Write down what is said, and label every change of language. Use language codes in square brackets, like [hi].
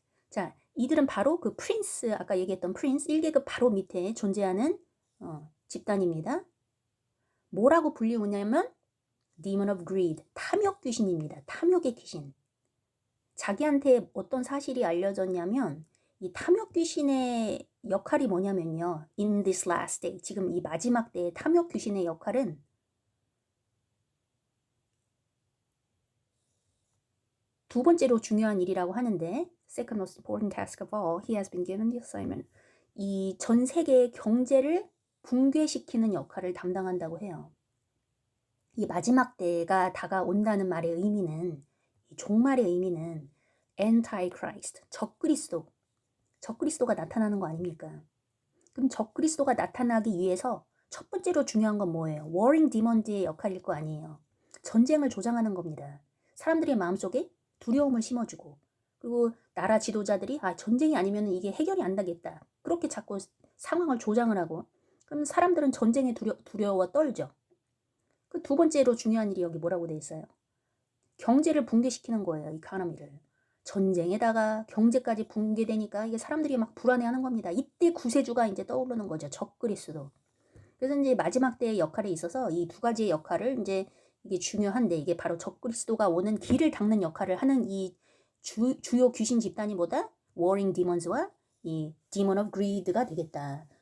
[ko] 자, 이들은 바로 그 프린스, 아까 얘기했던 프린스 1계급 바로 밑에 존재하는 집단입니다. 뭐라고 불리우냐면 Demon of Greed, 탐욕 귀신입니다. 탐욕의 귀신. 자기한테 어떤 사실이 알려졌냐면 이 탐욕 귀신의 역할이 뭐냐면요. [en] In this last day, [ko] 지금 이 마지막 때의 탐욕 귀신의 역할은 두 번째로 중요한 일이라고 하는데 [en] Second most important task of all, he has been given the assignment. [ko] 이 전 세계의 경제를 붕괴시키는 역할을 담당한다고 해요. 이 마지막 때가 다가온다는 말의 의미는, 이 종말의 의미는 Antichrist, 적그리스도가 나타나는 거 아닙니까? 그럼 적그리스도가 나타나기 위해서 첫 번째로 중요한 건 뭐예요? Warring Demons의 역할일 거 아니에요. 전쟁을 조장하는 겁니다. 사람들의 마음속에 두려움을 심어주고, 그리고 나라 지도자들이 전쟁이 아니면 이게 해결이 안 되겠다. 그렇게 자꾸 상황을 조장을 하고, 그럼 사람들은 전쟁에 두려워 떨죠. 그 두 번째로 중요한 일이 여기 뭐라고 돼 있어요? 경제를 붕괴시키는 거예요. 이코노미를. 전쟁에다가 경제까지 붕괴되니까 이게 사람들이 막 불안해하는 겁니다. 이때 구세주가 이제 떠오르는 거죠. 적그리스도. 그래서 이제 마지막 때의 역할에 있어서 이 두 가지의 역할을 이제 이게 중요한데 이게 바로 적그리스도가 오는 길을 닦는 역할을 하는 이 주요 귀신 집단이 뭐다? Warring Demons와 이 Demon of Greed가 되겠다.